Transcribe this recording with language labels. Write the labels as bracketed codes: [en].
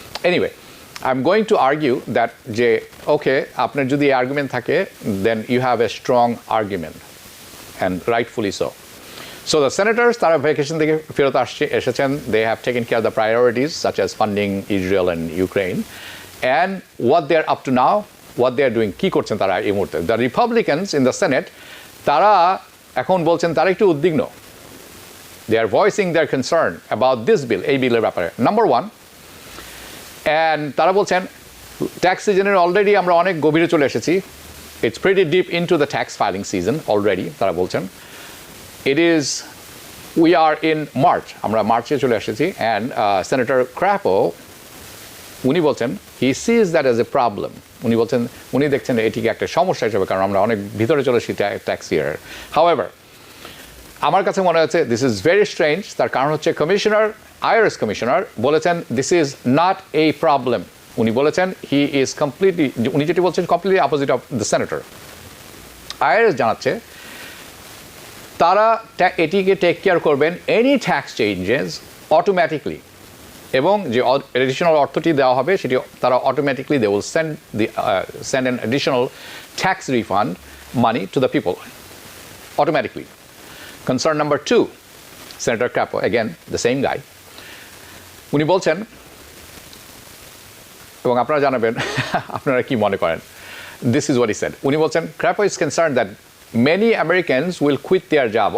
[en] Anyway, I'm going to argue that [bn] যে okay, আপনার যদি এই আর্গুমেন্ট থাকে, [en] then you have a strong argument, and rightfully so. So the senators [bn] তারা vacation থেকে ফেরত এসেছেন, [en] they have taken care of the priorities such as funding Israel and Ukraine, and what they're up to now, what they're doing, [bn] কি করছেন তারা এই মুহূর্তে? [en] The Republicans in the Senate [bn] তারা এখন বলছেন তারা একটু উদ্বিগ্ন। [en] They are voicing their concern about this bill, [bn] এই বিলের ব্যাপারে, [en] Number one. [bn] অ্যান্ড তারা বলছেন ট্যাক্স সিজনের অলরেডি আমরা অনেক গভীরে চলে এসেছি, [en] it's pretty deep into the tax filing season already, [bn] তারা বলছেন [en] we are in March, [bn] আমরা মার্চে চলে এসেছি। অ্যান্ড সেনেটর ক্র্যাপো উনি বলছেন [en] he sees that as a problem, [bn] উনি বলছেন উনি দেখছেন এটিকে একটা সমস্যা হিসেবে, কারণ আমরা অনেক ভিতরে চলে এসেছি ট্যাক্স ইয়ারের। [en] however [bn] আমার কাছে মনে হচ্ছে [en] this is very strange, [bn] তার কারণ হচ্ছে আইআরএস কমিশনার বলেছেন [en] This is not a problem. [bn] উনি বলেছেন হি ইজ কমপ্লিটলি, উনি যেটি বলছেন [en] Completely opposite of the senator. [bn] IRS জানাচ্ছে তারা এটিকে [en] take care করবেন any tax changes automatically, [bn] এবং যে এডিশনাল অর্থটি দেওয়া হবে সেটি তারা automatically [en] They will send an additional tax refund money to the people automatically. Concern number 2, Senator Crapo, again the same guy, [bn] উনি বলছেন, এবং আপনারা জানাবেন আপনারা কি মনে করেন, [en] this is what he said. [bn] উনি বলছেন [en] Crapo is concerned that many Americans will quit their job.